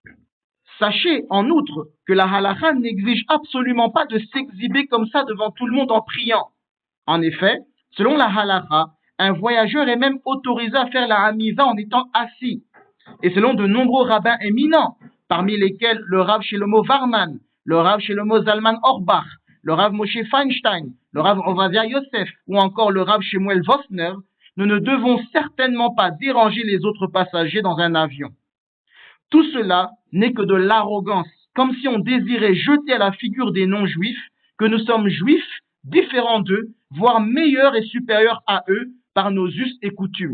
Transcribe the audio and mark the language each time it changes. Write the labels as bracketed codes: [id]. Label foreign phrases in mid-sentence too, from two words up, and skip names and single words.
[fr] Sachez en outre que la halakha n'exige absolument pas de s'exhiber comme ça devant tout le monde en priant. En effet, selon la halakha, un voyageur est même autorisé à faire la hamiza en étant assis. Et selon de nombreux rabbins éminents, parmi lesquels le Rav Shlomo Varman, le Rav Shlomo Zalman Auerbach, le Rav Moshe Feinstein, le Rav Ovadia Yosef ou encore le Rav Shemuel Vosner, nous ne devons certainement pas déranger les autres passagers dans un avion. Tout cela n'est que de l'arrogance comme si on désirait jeter à la figure des non-juifs que nous sommes juifs différents d'eux, voire meilleurs et supérieurs à eux par nos us et coutumes.